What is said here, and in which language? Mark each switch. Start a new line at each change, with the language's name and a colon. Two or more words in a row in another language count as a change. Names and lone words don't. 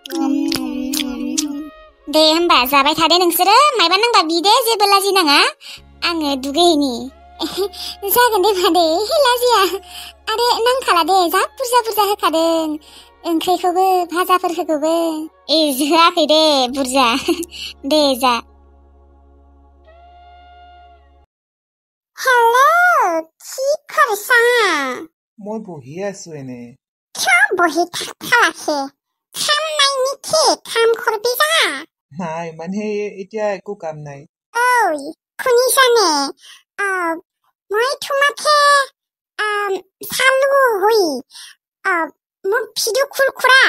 Bodo: दे होमबा जाबाय थादे नोंसोरो मायबा नांबा बिदे जेबो लाजिनाङा आङो दुगैहैनि जागोन दे मादै लाजिया आरो नांखाला दे जा बुरजा होखादों ओंख्रिखौबो भाजाफोरखौबो होआखै दे बुरजा दे जा हेलो
Assamese: কি কৰিছা মই বহি আছো এনে কিয় বহি থাকালাকে কাম নাই নেকি কাম কৰবি যা নাই মানে এতিয়া একো কাম নাই ঐ শুনিছানে মই তোমাকে চালো হই মোৰ
English: video call
Assamese: কৰা